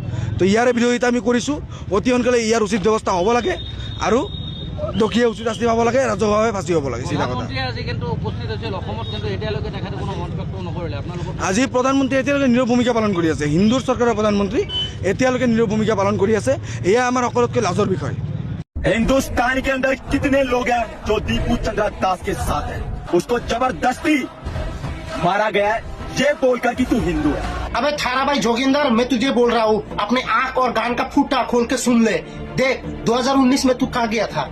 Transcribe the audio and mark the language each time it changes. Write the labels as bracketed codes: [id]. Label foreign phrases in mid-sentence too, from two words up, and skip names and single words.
[as] তো ইয়াৰে বিৰোধিতা আমি কৰিছোঁ, অতি সোনকালে ইয়াৰ উচিত ব্যৱস্থা হ'ব লাগে আৰু দোষীয়ে উচিত শাস্তি পাব লাগে, ৰাজহুৱাভাৱে ফাঁচি হ'ব লাগে। আজি প্ৰধানমন্ত্ৰী এতিয়ালৈকে নীৰৱ ভূমিকা পালন কৰি আছে, হিন্দুৰ চৰকাৰৰ প্ৰধানমন্ত্ৰী এতিয়ালৈকে নীৰৱ ভূমিকা পালন কৰি আছে। এয়া আমাৰ সকলোতকৈ লাজৰ বিষয়। [hi] हिंदुस्तान के अंदर कितने लोग हैं जो दीपू चंद्र दास के साथ हैं? उसको जबरदस्ती मारा गया है ये बोलकर कि तू हिंदू है। अबे थारा भाई जोगिंदर, मैं तुझे बोल रहा हूँ, अपने आंख और कान का फूटा खोल के सुन ले। देख 2019 में तू कहाँ गया था?